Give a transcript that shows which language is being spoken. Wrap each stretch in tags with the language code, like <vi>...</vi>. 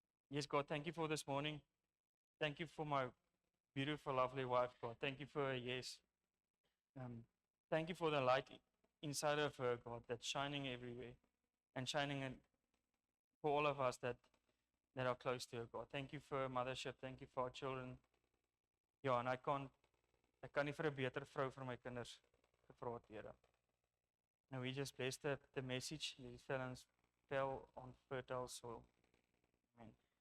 <en>Yes, God, thank you for this morning. Thank you for my beautiful, lovely wife, God. Thank you for her, yes. Thank you for the light inside of her, God, that's shining everywhere and shining for all of us that are close to her, God. Thank you for mothership. Thank you for our children.</en> <af>Ja, en ek kan nie vir 'n beter vrou vir my kinders gevra het, Here.</af> <en>And we just bless the message. These fellows fell on fertile soil. Amen.</en>